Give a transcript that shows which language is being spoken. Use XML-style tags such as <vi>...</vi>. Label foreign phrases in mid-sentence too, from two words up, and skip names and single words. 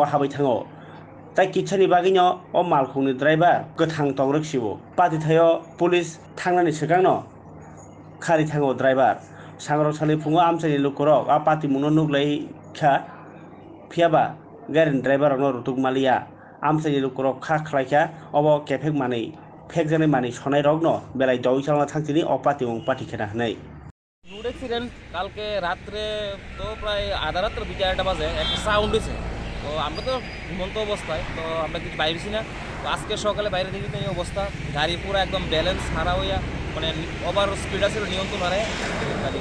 <brx>हाबाय थाङो ताई किच्छानि बागैनो अ मालखुंनि ड्राइभार गोथां तंग्रक्सिबो पातिथायो पुलिस थांनानै सिगांनो खारि थाङो ड्राइभार सांग्रांसालि फुङो आमसानि लुखरक आ पाति मुनो नुग्लायखा फियाबा गारिनि ड्राइभारावनो रुतुक मालिया आमसानि लुखरक खा खालायखा अब केफेक मानै फेक जानाय मानै सनाय रगनो बेलाय दई चालना थांथिनि अ पाति मुं पाति खेना हनै</brx> <en>road accident</en> <bn>কালকে রাত্রে তো প্রায় আধা রাত্রে 2-4টা বাজে একটা সাউন্ড হয়েছে। তো আমরা তো ঘুমন্ত অবস্থায়, তো আমরা কিছু বাইরেছি না। তো আজকে সকালে বাইরে দেখি তো এই অবস্থা, গাড়ি পুরো একদম ব্যালেন্স হারা হইয়া মানে</bn> <en>over speed</en> <bn>আছে, নিয়ন্ত্রণ হারে গাড়ি।</bn>